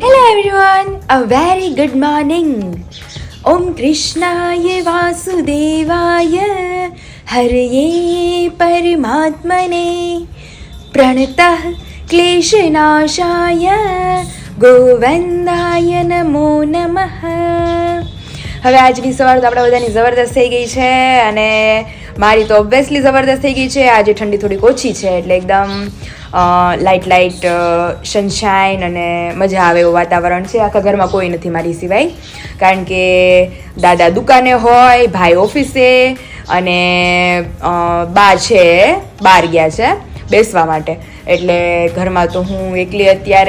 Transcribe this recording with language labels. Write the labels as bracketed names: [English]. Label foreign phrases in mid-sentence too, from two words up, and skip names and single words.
[English] everyone, a very good morning. [Sanskrit] ॐ कृष्णाय वासुदेवाय हरये परमात्मने प्रणतः क्लेशनाशाय गोविन्दाय नमो नमः. [Gujarati] હવે આજની સવાર તો આપણા બધાની જબરદસ્ત થઈ ગઈ છે અને મારી તો ઓબ્વિયસલી જબરદસ્ત થઈ ગઈ છે. આજે ઠંડી થોડીક ઓછી છે એટલે એકદમ [English] light sunshine [Gujarati] અને મજા આવે એવું વાતાવરણ છે. આખા ઘરમાં કોઈ નથી મારી સિવાય, કારણ કે દાદા દુકાને હોય, ભાઈ ઓફિસે અને બા છે બહાર ગયા છે બેસવા માટે, એટલે ઘરમાં તો હું એકલી અત્યારે.